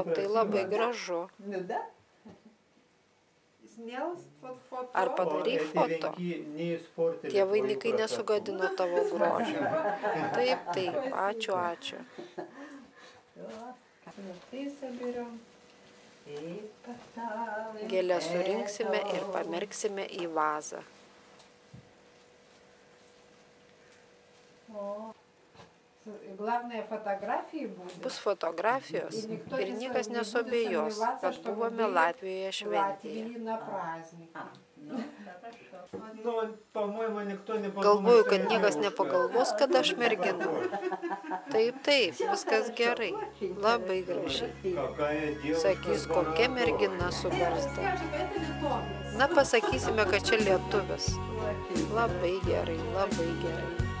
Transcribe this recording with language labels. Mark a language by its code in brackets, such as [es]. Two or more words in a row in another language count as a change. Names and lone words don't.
[ru] очень [lt] tai labai [ru] красиво. [lt] gražu. [ru] Ну да. Снял фото. [lt] Ar [ru] О, [lt] padarai [ru] эти [lt] foto? [ru] венки не испортили [lt] Tie [ru] твою [lt] vainikai [ru] красоту. [lt] nesugadino tavo grožio. Taip, taip, ačiū, ačiū. [ru] Ты соберем. И поставим [lt] Gėlę surinksime ir [ru] это. [lt] pamerksime į vazą. [ru] Главное, фотографии будут. [lt] Bus fotografijos ir niekas nesuabejos, kad buvome Latvijoje šventėje. [ru] Латвии на праздник. А, ну, хорошо. Ну, по-моему, никто не подумает, [lt] Galvoju, [ru] что [lt] kad [ru] я [lt] niekas [ru] девушка. [lt] nepagalvos, kad aš mergina. Taip, taip, viskas gerai. Labai gražiai. [ru] Какая девушка [lt] Sakys, kokia mergina su barzda. [ru] Скажем, это литовец. [lt] Na, pasakysime, kad čia lietuvis. Labai gerai, labai gerai.